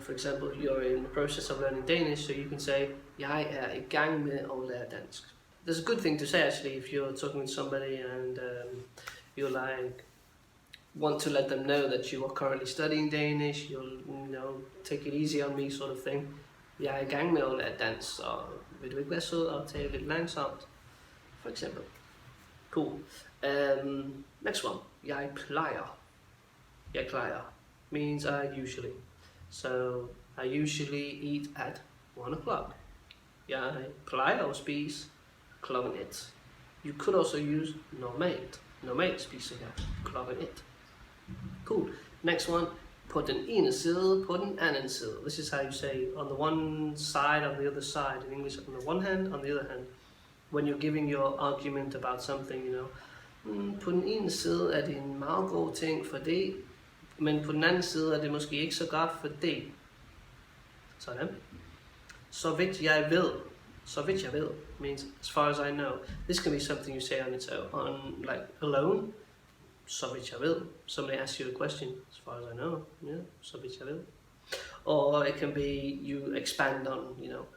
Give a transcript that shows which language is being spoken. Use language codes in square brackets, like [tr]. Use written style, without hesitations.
[en] For example, you're in the process of learning Danish, so you can say, [da] jeg er i gang med at lære dansk. [en] There's a good thing to say actually if you're talking with somebody and you like want to let them know that you are currently studying Danish. You'll take it easy on me sort of thing. [da] Jeg er i gang med at lære dansk, så vil du ikke være sød og tale lidt langsomt, for eksempel. [en] Cool. Next one. [da] Jeg plejer. Jeg plejer [en] means I usually. So I usually eat at 1 o'clock. [da] Jeg plejer at spise klokken 1. [en] You could also use normalt. [da] Normalt spiser jeg klokken 1. [en] Cool. Next one. [da] På den ene side, på den anden side. [en] This is how you say on the one side, on the other side. In English, on the one hand, on the other hand. When you're giving your argument about something, you know. [da] På den ene side er det en meget god ting for det, men på den anden side er det måske ikke så godt for det. Sådan. Så vidt jeg ved. Så vidt jeg ved [en] means as far as I know. This can be something you say on its own, like alone. Så vidt jeg ved. Somebody asks you a question. As far as I know. Yeah. [da] Så vidt jeg ved. [en] Or it can be you expand on, you know.